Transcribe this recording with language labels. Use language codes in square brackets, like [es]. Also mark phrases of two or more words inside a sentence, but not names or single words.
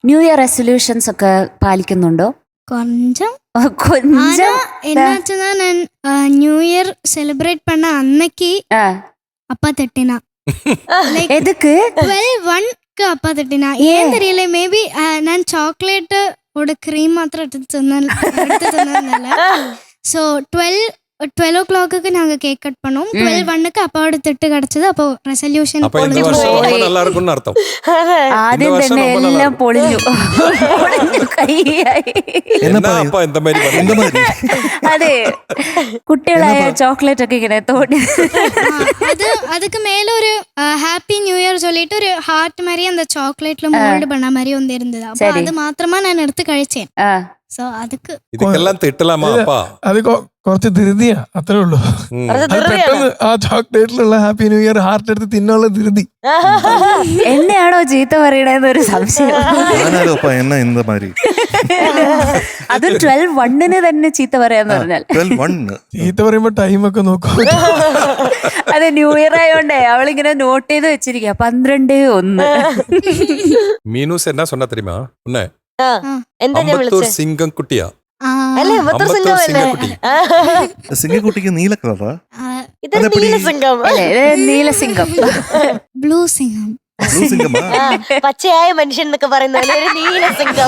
[en] new year resolutions [ml] ഒക്കെ പാലിക്കുന്നുണ്ടോ? [ta] கொஞ்சம். കൊഞ്ചം. என்னாச்சுன்னா நான் [en] new year [ta] செலிப்ரேட் பண்ண அன்னைக்கு அப்பா திட்டினா. எதுக்கு? 12-1க்கு அப்பா திட்டினா. ஏன் தெரியல, மேபி நான் சாக்லேட் ஒரு க்ரீம் மாத்திரம் எடுத்து தந்ததுனால. ஸோ 12 o'clock நாங்க [en] cake cut [ta] பண்ணோம். 12-1க்கு அப்பாவோட திட்டு கிடைச்சது. அப்போ ரெசல்யூஷன் நல்லா இருக்கும்னு அர்த்தம். [ml] ആദ്യം തന്നെ എല്ലാം പൊളിഞ്ഞു കൈയായി. അതെ, കുട്ടികളായ ചോക്ലേറ്റ് ഒക്കെ ഇങ്ങനെ തോന്നി. [ta] அதுக்கு மேல ஒரு [en] happy new year [ta] சொல்லிட்டு ஒரு ஹார்ட் மாதிரி அந்த சாக்லேட்ல மோல்டு பண்ண மாதிரி ஒன்று இருந்தது. அப்போ அது மாத்திரமா நான் எடுத்து കഴിച്ചேன். സോ அதுக்கு இதெல்லாம் திட்டலாமா அப்பா? [ml] അത് കുറച്ച് ധൃതിയാ, അത്രേ ഉള്ളൂ. പെട്ടെന്ന് ആ ചോക്ലേറ്റിലുള്ള [en] happy new year heart [ml] എടുത്ത് തിന്നുള്ള ധൃതി. എന്നെയാണോ ചീത്ത പറയണേന്നൊരു സംശയം. അത് 12-1 തന്നെ ചീത്ത പറയാന്ന് പറഞ്ഞാൽ. ചീത്ത പറയുമ്പോ ടൈമൊക്കെ നോക്കും. അതെ, [en] new year [ml] ആയോണ്ടേ അവളിങ്ങനെ നോട്ട് ചെയ്ത് വെച്ചിരിക്കുക 12-1. [ta] മീനൂസ് എന്നാ சொன்னா தெரியுமா? உன்னை [ml] എന്താ ഞാൻ വിളിച്ചത്? സിംഗം കുട്ടിയാ അല്ലേ? സിംഗക്കുട്ടി. സിംഗക്കുട്ടിക്ക് നീല കളറാ? ഇത് നീലസിംഗം. നീലസിംഗം, ബ്ലൂ സിംഗം. പച്ചയായ മനുഷ്യൻ എന്നൊക്കെ പറയുന്ന പോലെ ഒരു നീലസിംഗം.